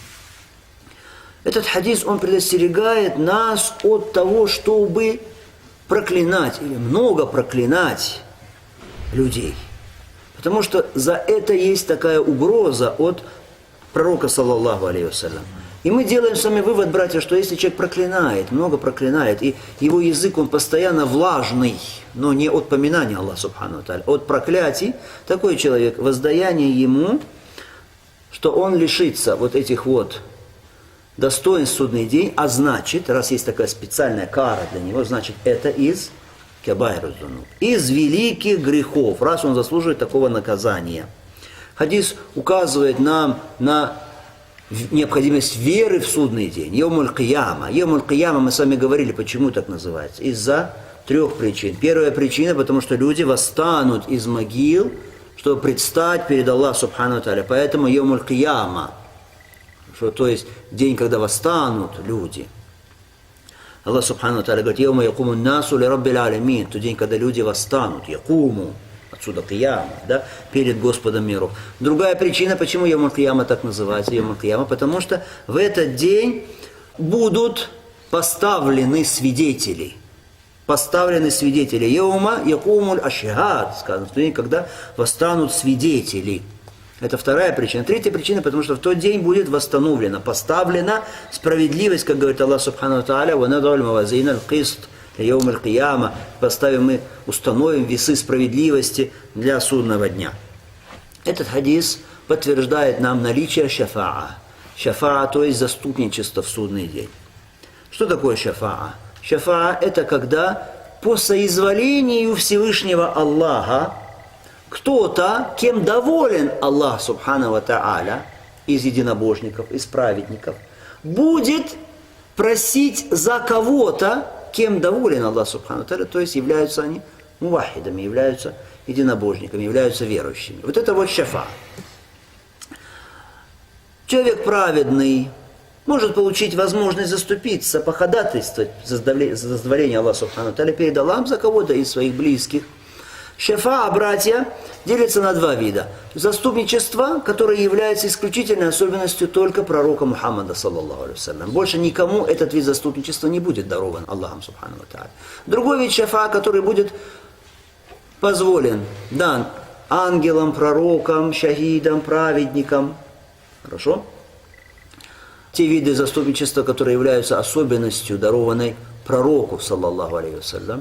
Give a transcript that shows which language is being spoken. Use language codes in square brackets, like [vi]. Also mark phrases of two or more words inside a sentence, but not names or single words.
[ru] Этот хадис, он предостерегает нас от того, чтобы проклинать или много проклинать людей. Потому что за это есть такая угроза от пророка, [ar] صلى الله عليه وسلم. [ru] И мы делаем с вами вывод, братья, что если человек проклинает, много проклинает, и его язык, он постоянно влажный, но не от поминания Аллаха [ar] سبحانه وتعالى, [ru] от проклятий, такой человек, воздаяние ему, что он лишится вот этих вот достоинств в судный день, а значит, раз есть такая специальная кара для него, значит, это из из великих грехов, раз он заслуживает такого наказания. Хадис указывает нам на необходимость веры в судный день. [ar] يوم القيامة. يوم القيامة, [ru] мы с вами говорили, почему так называется. Из-за 3 причин. Первая причина, потому что люди восстанут из могил, чтобы предстать перед Аллахом [ar] سبحانه وتعالى. Поэтому يوم القيامة, [ru] то есть день, когда восстанут люди. [ar] الله سبحانه وتعالى говорит: «يوم يقوم الناس لرب العالمين», [ru] тот день, когда люди восстанут, якуму, отсюда кияма, да, перед Господом миров. Другая причина, почему [ar] يوم القيامة [ru] так называется, [ar] يوم القيامة, [ru] потому что в этот день будут поставлены свидетели. Поставлены свидетели. [ar] يوم يقوم الأشهاد, [ru] сказано, в день, когда восстанут свидетели. Это вторая причина. Третья причина, потому что в тот день будет восстановлена, поставлена справедливость, как говорит Аллах [ar] سبحانه وتعالى: «ونضع الموازين القسط يوم القيامة», [ru] поставим мы, установим весы справедливости для судного дня. Этот хадис подтверждает нам наличие шафа'a. Шафа'a, то есть заступничество в судный день. Что такое шафа'a? Шафа'a — это когда по соизволению Всевышнего Аллаха кто-то, кем доволен Аллах [ar] سبحانه وتعالى, [ru] из единобожников, из праведников, будет просить за кого-то, кем доволен Аллах [ar] سبحانه وتعالى, [ru] то есть являются они мувахидами, являются единобожниками, являются верующими. Вот это вот шафа. Человек праведный может получить возможность заступиться, походатайствовать за дозволение Аллаха [ar] سبحانه وتعالى [ru] перед Аллахом за кого-то из своих близких. Шафа, братья, делится на 2 вида. Заступничество, которое является исключительной особенностью только пророка Мухаммада, [ar] صلى الله عليه وسلم. [ru] Больше никому этот вид заступничества не будет дарован Аллахом [ar] سبحانه وتعالى. [ru] Другой вид шафа, который будет позволен, дан ангелам, пророкам, шахидам, праведникам. Хорошо? Те виды заступничества, которые являются особенностью, дарованной пророку, [ar] صلى الله عليه وسلم.